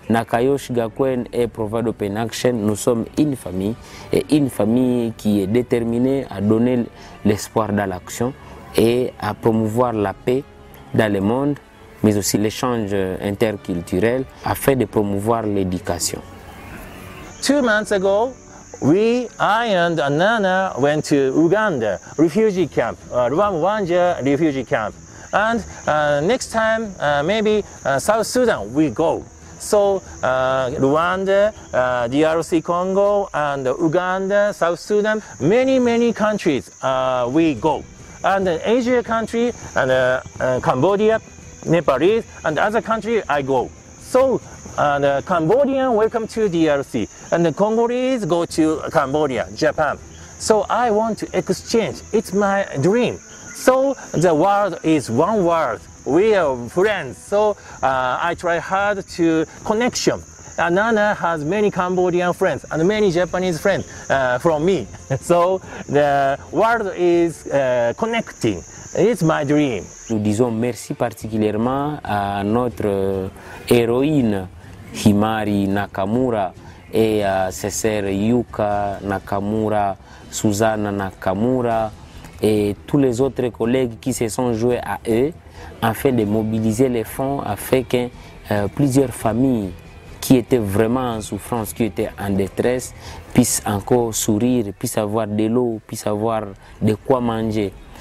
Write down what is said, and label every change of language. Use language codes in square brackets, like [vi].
[fr] Nakayo Shigakuen et Provide Open Action, nous sommes une famille. Et une famille qui est déterminée à donner l'espoir dans l'action et à promouvoir la paix dans le monde, mais aussi l'échange interculturel afin de promouvoir l'éducation. [en] 2 months ago, I and Nana went to Uganda refugee camp, Rwanda refugee camp. And next time, maybe South Sudan we go. So Rwanda, DRC Congo, and Uganda, South Sudan, many countries we go. And Asia country, and Cambodia, Nepalese, and other country I go. So the Cambodian welcome to DRC, and the Congolese go to Cambodia, Japan. So I want to exchange. It's my dream. So the world is one world. We are friends. So I try hard to connection. Nana has many Cambodian friends and many Japanese friends from me. So the world is connecting. It's my dream. [fr] Nous disons merci particulièrement à notre héroïne Himari Nakamura et à ses sœurs Yuka Nakamura, Susanna Nakamura et tous les autres collègues qui se sont joints à eux afin de mobiliser les fonds afin que plusieurs familles qui étaient vraiment en souffrance, qui étaient en détresse, puissent encore sourire, puissent avoir de l'eau, puissent avoir de quoi manger.